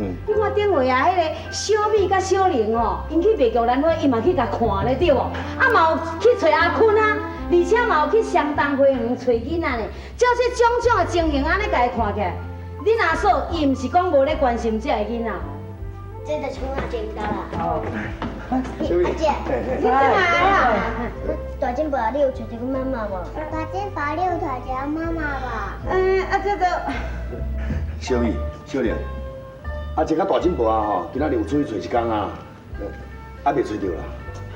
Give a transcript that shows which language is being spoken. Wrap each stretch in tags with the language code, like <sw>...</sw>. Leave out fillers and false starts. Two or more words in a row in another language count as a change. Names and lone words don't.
<nan>你看顶回啊，迄个小美甲小玲哦，因去卖菊兰花，伊嘛去甲看咧对无？啊嘛有去找阿坤啊，而且嘛有去相当花园找囡仔呢。照这种种的情形安尼甲伊看起来，恁阿嫂伊毋是讲无咧关心这个囡仔。这就是我捡到啦。哦。阿姐，你干嘛啦？大金宝，你有找这个妈妈无？大金宝，你有找这个妈妈无？啊这个。小美、小玲，啊，这个大金宝啊吼，今仔日有出去找一工啊，还袂找着啦。</nan>